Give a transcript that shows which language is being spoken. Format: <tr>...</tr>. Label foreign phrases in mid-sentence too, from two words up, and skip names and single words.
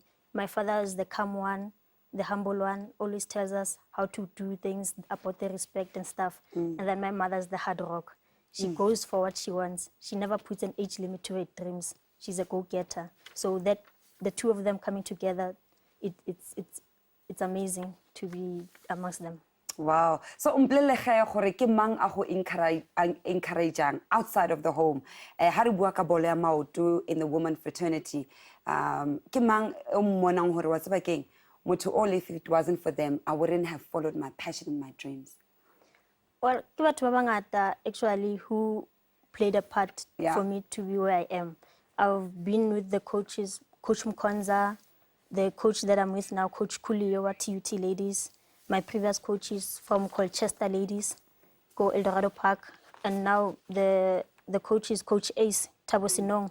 <en>My father is the calm one, the humble one, always tells us how to do things about the respect and stuff. And then my mother is the hard rock. She goes for what she wants. She never puts an age limit to her dreams. She's a go-getter. So that the two of them coming together, it's amazing to be amongst them.</en> <nso>Wow. So umplele ge gore ke mang a go encourageang</nso> <en>outside of the home.</en> <nso>Ha re bua ka bolo ya maoto</nso> <en>in the women fraternity.</en> <nso>Ke mang o mmonang gore wa tseba keng motho</nso> <en>all if it wasn't for them I wouldn't have followed my passion and my dreams. Well,</en> <nso>ke batho ba bangata</nso> <en>actually who played a part for me to be where I am. I've been with the coaches, Coach Mkonza, the coach that I'm with now, Coach Kuliyo at TUT Ladies. My previous coaches from Colchester Ladies, go Eldorado Park, and now the coach is Coach Ace Thabo Sinong.</en>